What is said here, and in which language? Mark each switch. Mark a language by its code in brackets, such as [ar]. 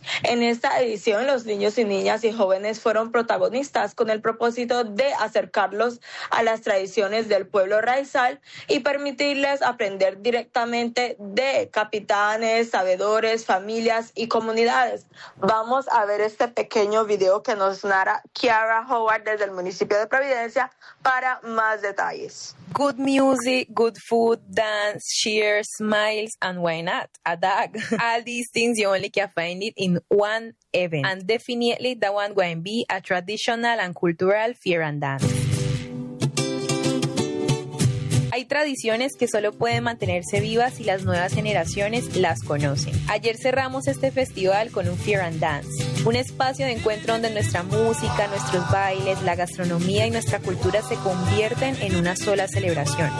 [es] En esta edición, los niños y niñas y jóvenes fueron protagonistas con el propósito de acercarlos a las tradiciones del pueblo raizal y permitirles aprender directamente de capitanes, sabedores, familias y comunidades. Vamos a ver este pequeño video que nos narra Kiara Howard desde el municipio de Providencia para más detalles. [en] Good music, good food, dance, cheers, smiles, and why not? A dog. All these things you only can find it in one event. And definitely that one going to be a traditional and cultural fear and dance. [es] Hay tradiciones que solo pueden mantenerse vivas si las nuevas generaciones las conocen. Ayer cerramos este festival con un Fear and Dance, un espacio de encuentro donde nuestra música, nuestros bailes, la gastronomía y nuestra cultura se convierten en una sola celebración.